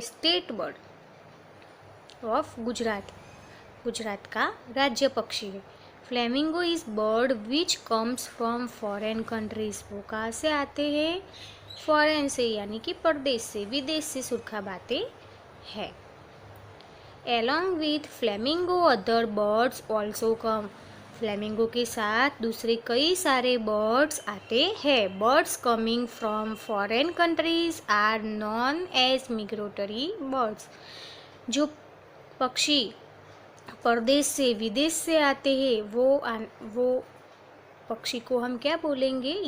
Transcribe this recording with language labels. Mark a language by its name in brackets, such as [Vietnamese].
[English] state bird of Gujarat, [Hindi] Gujarat का राज्य पक्षी है। [English] flamingo is bird which comes from foreign countries, [Hindi] वो कहाँ से आते हैं? फॉरेन से यानी कि परदेश से, विदेश से सुरखाब आते हैं। [English] Along with flamingo, other birds also come. [Hindi] Flamingo के साथ दूसरे कई सारे बर्ड्स आते हैं। [English] Birds coming from foreign countries are known as migratory birds. [Hindi] जो पक्षी परदेश से, विदेश से आते हैं वो पक्षी को हम क्या बोलेंगे?